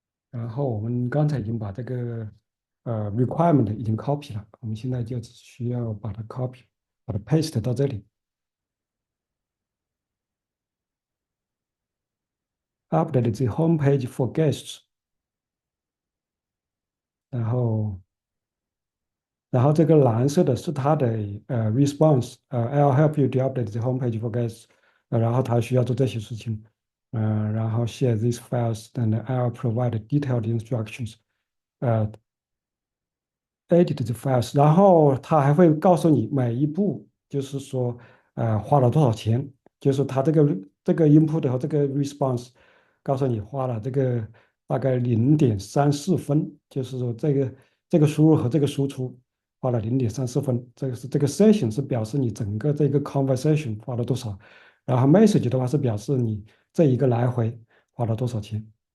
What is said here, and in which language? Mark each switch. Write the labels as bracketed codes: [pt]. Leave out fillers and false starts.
[zh] 然后我们刚才已经把这个requirement 已经 copy 了，我们现在就只需要把它 copy，把它 paste 到这里， update the homepage for guests。 [en] 然后这个蓝色的是它的 response，I'll help you to update the homepage for guests。 [zh] 然后他需要做这些事情。 [en] 然后 share these files and I'll provide detailed instructions。 [zh] 呃 edit the files，然后他还会告诉你每一步，就是说，花了多少钱，就是他这个 input 和这个 response，告诉你花了这个大概0.34分，就是说这个输入和这个输出花了0.34分，这个 session 是表示你整个这个 conversation 花了多少，然后 message 的话是表示你这一个来回花了多少钱。